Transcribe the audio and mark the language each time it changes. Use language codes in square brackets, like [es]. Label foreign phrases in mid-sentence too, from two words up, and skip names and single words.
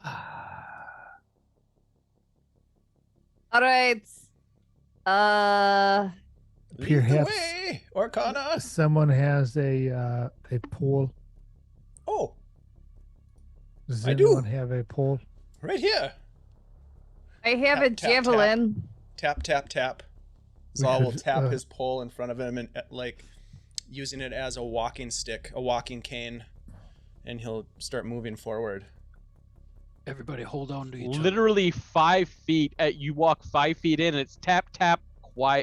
[en] All right. Lead Perhaps- the way, Orcanna. Someone has a pole. Oh, Does I do. anyone have a pole? right here. I have a Tap, tap, tap. javelin. Tap, tap, tap. We Zal will could, tap uh, his pole in front of him and like using it as a walking stick, a walking cane, and he'll start moving forward. Everybody hold on to each other. Literally 5 feet. You walk 5 feet in, and it's tap tap quiet.